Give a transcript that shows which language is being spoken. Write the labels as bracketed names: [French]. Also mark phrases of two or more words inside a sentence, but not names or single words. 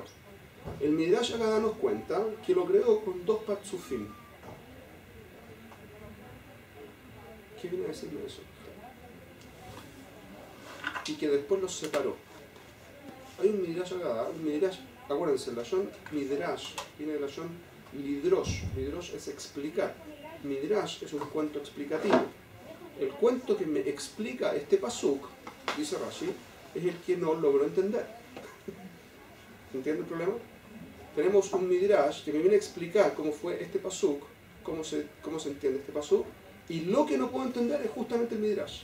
[Spanish] El [Hebrew] Midrash Haggadah [Spanish] nos cuenta que lo creó con dos patzufim. ¿Qué viene a decirme eso? Y que después los separó. Hay un [Hebrew] Midrash Haggadah, [Spanish] un Midrash, acuérdense, el [Hebrew] lashon Midrash [Spanish] viene del [Hebrew] lashon Lidrosh. [Spanish] Lidrosh es explicar. Midrash es un cuento explicativo. El cuento que me explica este pasuk, dice Rashi, es el que no logro entender. ¿Entiende el problema? Tenemos un Midrash que me viene a explicar cómo fue este pasuk, cómo se entiende este pasuk, y lo que no puedo entender es justamente el Midrash.